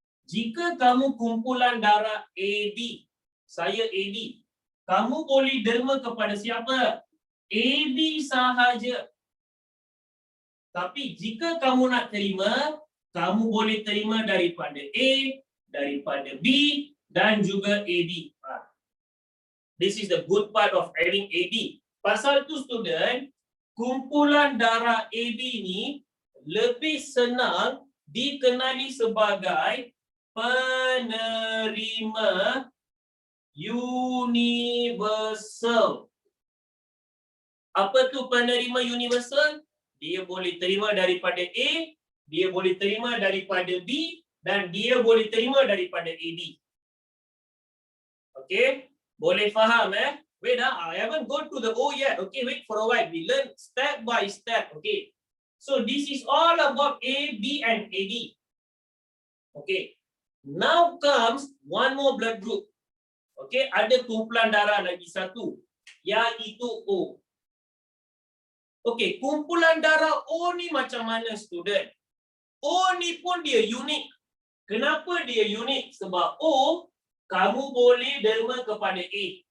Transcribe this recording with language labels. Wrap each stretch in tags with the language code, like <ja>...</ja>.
<ms>Jika kamu kumpulan darah AB, saya AB, kamu boleh derma kepada siapa? AB sahaja. Tapi jika kamu nak terima, kamu boleh terima daripada A, daripada B dan juga AB.</ms> <en>This is the good part of adding AB.</en> <ms>Pasal tu student, kumpulan darah AB ni lebih senang dikenali sebagai penerima universal. Apa tu penerima universal? Dia boleh terima daripada A, dia boleh terima daripada B dan dia boleh terima daripada AB. Okay? Boleh faham</ms> <en>Wait, I haven't gone to the O yet. Okay, wait for a while. We learn step by step. Okay. So this is all about A, B and AD. Okay. Now comes one more blood group.</en> <ms>Okay, ada kumpulan darah lagi satu, iaitu O. Okay, kumpulan darah O ni macam mana student? O ni pun dia unik. Kenapa dia unik? Sebab O, kamu boleh derma kepada A.</ms>